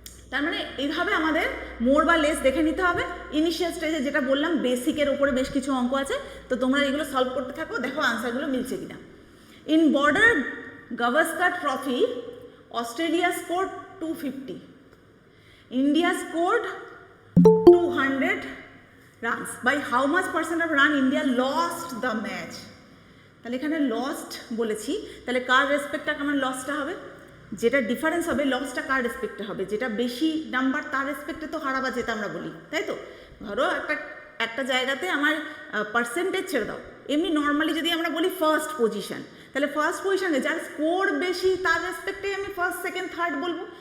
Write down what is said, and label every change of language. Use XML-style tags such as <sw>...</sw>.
<bn>তার মানে এইভাবে আমাদের মোর বা লেস দেখে নিতে হবে। ইনিশিয়াল স্টেজে যেটা বললাম বেসিকের উপরে বেশ কিছু অঙ্ক আছে, তো তোমরা এগুলো সলভ করতে থাকো, দেখো আনসারগুলো মিলছে কিনা।</bn> <en>In Border Gavaskar Trophy Australia scored 250, India scored 200 runs. By how much percent of run India lost the match?</en> <bn>তাহলে এখানে লস্ট বলেছি, তাহলে কার রেসপেক্টটা আমার লসটা হবে, যেটা ডিফারেন্স হবে লসটা কার রেসপেক্টে হবে, যেটা বেশি নাম্বার তার রেসপেক্টে তো হারাবা যেটা আমরা বলি, তাই তো। ধরো একটা জায়গাতে আমার পার্সেন্টেজ ছেড়ে দাও, এমনি নর্মালি যদি আমরা বলি ফার্স্ট পজিশন, তাহলে ফার্স্ট পজিশনে যার স্কোর বেশি তার রেসপেক্টে আমি ফার্স্ট সেকেন্ড থার্ড বলবো।</bn>